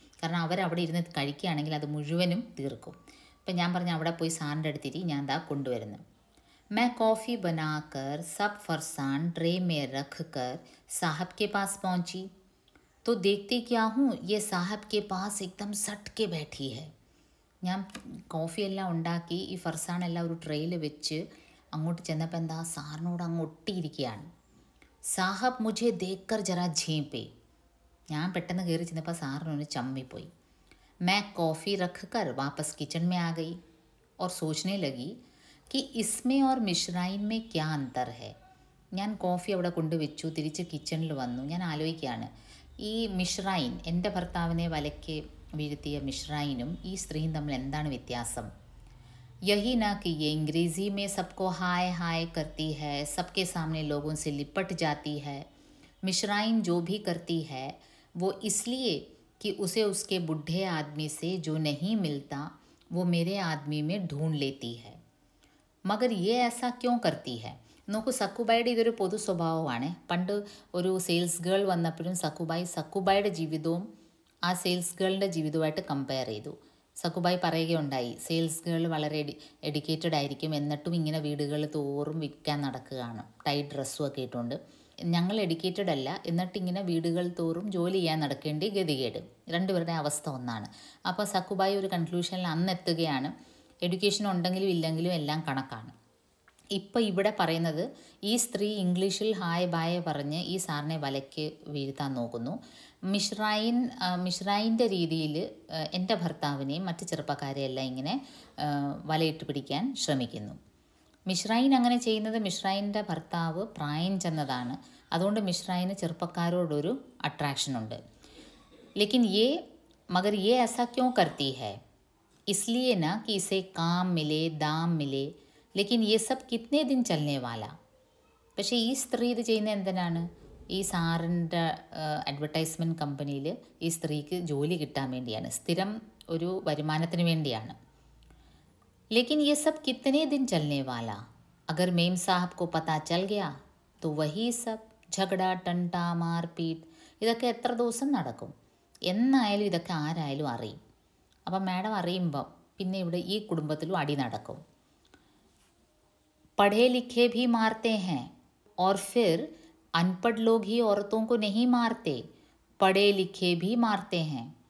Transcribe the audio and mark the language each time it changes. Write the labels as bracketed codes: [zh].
[ml] കാരണം അവരവിടെ ഇരുന്ന് കഴിക്കുകയാണെങ്കിൽ അത് മുഴുവനും തീർക്കും. അപ്പം ഞാൻ പറഞ്ഞു അവിടെ പോയി സാറിൻ്റെ അടുത്തിരി, ഞാൻ ദാ കൊണ്ടുവരുന്നു. [hi] मैं कॉफ़ी बनाकर सब फरसान ट्रे में रख कर साहब के पास पहुंची तो देखती क्या हूँ ये साहब के पास एकदम सट के बैठी है. [ml] ഞാൻ കോഫി എല്ലാം ഉണ്ടാക്കി ഈ ഫർസാനെല്ലാം ഒരു ട്രെയിൽ വെച്ച് അങ്ങോട്ട് ചെന്നപ്പോൾ എന്താ, സാറിനോട് അങ്ങ് ഒട്ടിയിരിക്കുകയാണ്. [hi] സാഹബ് മുझे देखकर जरा झेंपे. [ml] ഞാൻ പെട്ടെന്ന് കയറി ചെന്നപ്പോൾ സാറിനൊന്ന് ചമ്മിപ്പോയി. [hi] मैं कॉफ़ी रख कर वापस किचन में आ गई और सोचने लगी कि इसमें और मिश्राइन में क्या अंतर है. [ml] ഞാൻ കോഫി അവിടെ കൊണ്ടുവച്ചു, തിരിച്ച് കിച്ചണിൽ വന്നു. ഞാൻ ആലോചിക്കുകയാണ്, ഈ മിശ്രൈൻ, എൻ്റെ ഭർത്താവിനെ വലയ്ക്ക് വീഴ്ത്തിയ മിശ്രൈനും ഈ സ്ത്രീയും തമ്മിൽ എന്താണ് വ്യത്യാസം. [hi] यही ना कि ये अंग्रेज़ी में सबको हाय हाय करती है, सबके सामने लोगों से लिपट जाती है. मिश्राइन जो भी करती है वो इसलिए कि उसे उसके बूढ़े आदमी से जो नहीं मिलता वो मेरे आदमी में ढूंढ लेती है. मगर ये ऐसा क्यों करती है. [ml] നോക്കൂ, സക്കുബായിയുടെ ഇതൊരു പൊതു സ്വഭാവമാണ്. പണ്ട് ഒരു സെയിൽസ് ഗേൾ വന്നപ്പോഴും സക്കുബായിയുടെ ജീവിതവും ആ സെയിൽസ് ഗേളിൻ്റെ ജീവിതവുമായിട്ട് കമ്പയർ ചെയ്തു. സക്കുബായി പറയുകയുണ്ടായി, സെയിൽസ് ഗേൾ വളരെ എഡ്യൂക്കേറ്റഡ് ആയിരിക്കും, എന്നിട്ടും ഇങ്ങനെ വീടുകൾ തോറും വിൽക്കാൻ നടക്കുകയാണ്, ടൈറ്റ് ഡ്രസ്സും ഒക്കെ ഇട്ടുകൊണ്ട്. ഞങ്ങൾ എഡ്യൂക്കേറ്റഡ് അല്ല, എന്നിട്ടിങ്ങനെ വീടുകൾ തോറും ജോലി ചെയ്യാൻ നടക്കേണ്ടി ഗതികേട്. രണ്ടുപേരുടെ അവസ്ഥ ഒന്നാണ്. അപ്പോൾ സക്കുബായി ഒരു കൺക്ലൂഷനിൽ അന്ന് എത്തുകയാണ്, എഡ്യൂക്കേഷൻ ഉണ്ടെങ്കിലും ഇല്ലെങ്കിലും എല്ലാം കണക്കാണ്. ഇപ്പോൾ ഇവിടെ പറയുന്നത് ഈ സ്ത്രീ ഇംഗ്ലീഷിൽ ഹായ് ബായ് പറഞ്ഞ് ഈ സാറിനെ വലയ്ക്ക് വീഴ്ത്താൻ നോക്കുന്നു. മിഷ്രൈൻ്റെ രീതിയിൽ എൻ്റെ ഭർത്താവിനെയും മറ്റ് ചെറുപ്പക്കാരെയെല്ലാം ഇങ്ങനെ വലയിട്ട് പിടിക്കാൻ ശ്രമിക്കുന്നു. മിഷ്രൈൻ അങ്ങനെ ചെയ്യുന്നത് മിഷ്രൈൻ്റെ ഭർത്താവ് പ്രായം ചെന്നതാണ്. അതുകൊണ്ട് മിഷ്രൈന് ചെറുപ്പക്കാരോടൊരു അട്രാക്ഷനുണ്ട്. [hi] ലേക്കിൻ മഗർ ऐसा क्यों करती है? इसलिए ना कि इसे काम मिले, दाम मिले, लेकिन ये सब कितने दिन चलने वाला. [ml] പക്ഷേ ഈ സ്ത്രീ ഇത് ചെയ്യുന്നത് എന്തിനാണ്? ഈ സാറിൻ്റെ അഡ്വർടൈസ്മെൻറ്റ് കമ്പനിയിൽ ഈ സ്ത്രീക്ക് ജോലി കിട്ടാൻ വേണ്ടിയാണ്, സ്ഥിരം ഒരു വരുമാനത്തിന് വേണ്ടിയാണ്. [hi] लेकिन ये सब कितने दिन चलने वाला? अगर मेम साहब को पता चल गया तो वही सब झगड़ा टंटा मारपीट [ml] ഇതൊക്കെ എത്ര ദിവസം നടക്കും? എന്നായാലും ഇതൊക്കെ ആരായാലും അറിയും. അപ്പം മാഡം അറിയുമ്പം പിന്നെ ഇവിടെ ഈ കുടുംബത്തിലും അടി നടക്കും. [hi] पढ़े लिखे भी मारते हैं और फिर अनपढ़ लोग ही औरतों को नहीं मारते, पढ़े लिखे भी मारते हैं.